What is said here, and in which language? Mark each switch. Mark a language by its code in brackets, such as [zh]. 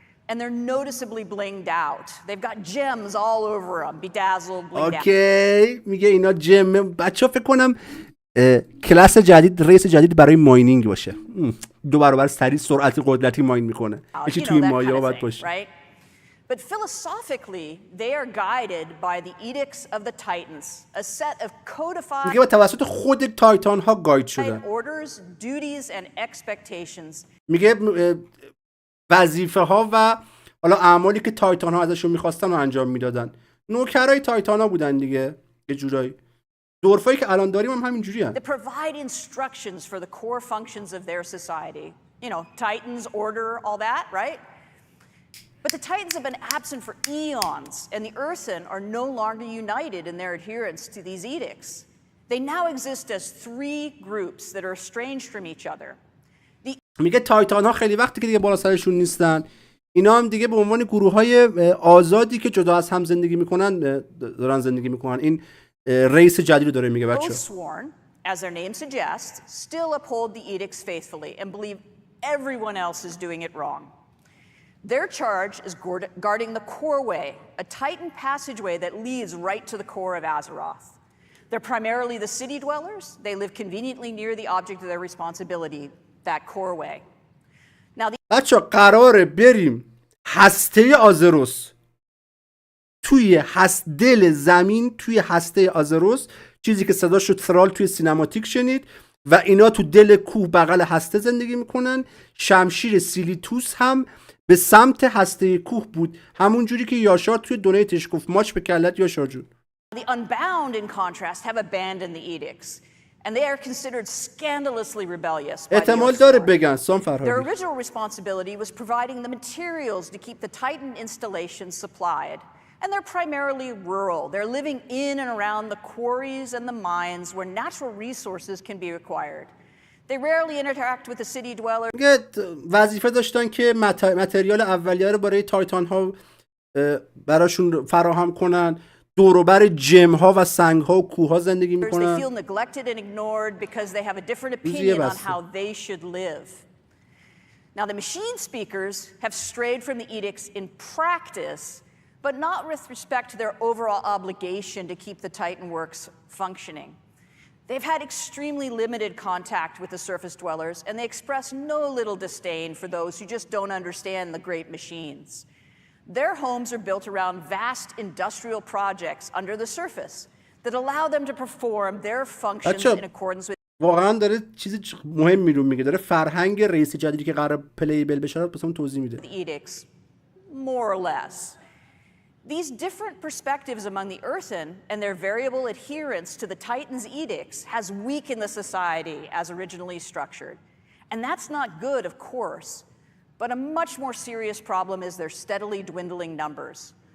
[en] And they're noticeably blinged out. They've got gems all over them, bedazzled, blinged out. [fa] اوکی میگه اینا جم. بچه‌ها فکر کنم کلاس جدید ریس جدید برای ماینینگ باشه. 2 برابر سریع سرعتی قدرتی ماین میکنه. یکی توی مایا باید باشه. [en] But philosophically, they are guided by the edicts of the Titans, a set of codified [fa] میگه با توسط خود تایتان ها گاید شدن. [en] orders, duties and expectations. [fa] میگه وظیفه ها و حالا اعمالی که تایتان ها ازشون میخواستن رو انجام میدادن. نوکرای تایتان ها بودن دیگه یه جورایی. دورفایی که الان داریم هم همین جوری هستن. [en] They provide instructions for the core functions of their society. You know, Titans, order, all that, right? But the Titans have been absent for eons, and the Earthen are no longer united in their adherence to these edicts. They now exist as 3 groups that are estranged from each other. [fa] میگه تایتان ها خیلی وقتی که دیگه بالا سرشون نیستن. اینا هم دیگه به عنوان گروه‌های آزادی که جدا از هم زندگی میکنن دارن زندگی میکنن. این ریس جدید رو داره میگه بچه‌ها. [en] Sworn, as their name suggests, still uphold the edicts faithfully and believe everyone else is doing it wrong. Their charge is guarding the core way, a Titan passageway that leads right to the core of Azeroth. They're primarily the city dwellers. They live conveniently near the object of their responsibility, that core way. Now [fa] بچه‌ها قراره بریم هسته آزروس. توی دل زمین توی هسته آزروس، چیزی که صداش رو ترال توی سینماتیک شنید، و اینا تو دل کوه بغل هسته زندگی میکنن. شمشیر سیلیتوس هم به سمت هسته کوه بود، همون جوری که یاشار توی دونیتش گفت. ماچ به کلت یاشار جون. [en] The unbound, in contrast, have abandoned the edicts, and they are considered scandalously rebellious by the [fa] احتمال داره [en] Earthsworn. [fa] بگن سام [en] Their [fa] فرهادی. [en] original responsibility was providing the materials to keep the Titan installations supplied. And they're primarily rural. They're living in and around the quarries and the mines where natural resources can be acquired. They rarely interact with the city dwellers. [fa] میگه وظیفه داشتن که متریال اولیه رو برای تایتان ها براشون فراهم کنن. دور و بر جم ها و سنگ ها و کوه ها زندگی [en] They [fa] میکنن. [en] feel neglected and ignored because they have a different opinion on how they should live. Now, the machine speakers have strayed from the edicts in practice, but not with respect to their overall obligation to keep the Titan works functioning. They've had extremely limited contact with the surface dwellers, and they express no little disdain for those who just don't understand the great machines. Their homes are built around vast industrial projects under the surface that allow them to perform their functions in accordance with. [fa] واقعا داره چیز مهمی رو میگه. داره فرهنگ رئیس جدیدی که قرار پلیبل بشه رو واسمون توضیح میده. [en] The edicts, more or less. These different perspectives among the Earthen and their variable adherence to the Titan's edicts has weakened the society as originally structured. And that's not good, of course. But a much more serious problem is their steadily dwindling numbers.